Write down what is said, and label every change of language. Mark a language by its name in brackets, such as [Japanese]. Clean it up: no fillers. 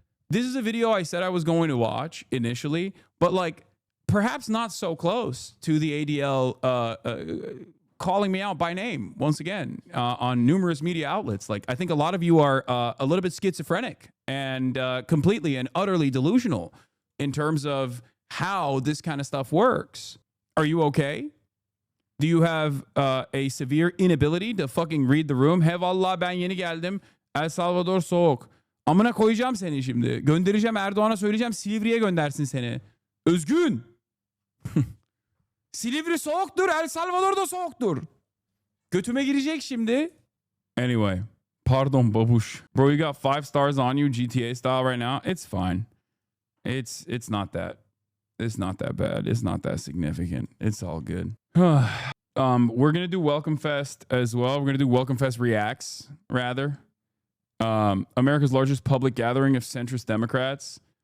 [English] This is a video I said I was going to watch initially, but like perhaps not so close to the ADL calling me out by name once again on numerous media outlets. Like, I think a lot of you are a little bit schizophrenic and completely and utterly delusional in terms of how this kind of stuff works. Are you okay? Do you have a severe inability to fucking read the room? [Turkish] He vallahi ben yeni geldim. El Salvador soğuk. Amına koyacağım seni şimdi. Göndereceğim, Erdoğan'a söyleyeceğim, Silivri'ye göndersin seni. Özgün. Silivri soğuktur, El Salvador da soğuktur. Götüme girecek şimdi. [English] Anyway. [Turkish] Pardon babuş. [English] Bro, you got 5 stars on you GTA style right now. It's fine. It's not that. It's not that bad. It's not that significant. It's all good. We're going to do Welcome Fest as well. We're going to do Welcome Fest Reacts, rather. America's largest public gathering of centrist Democrats.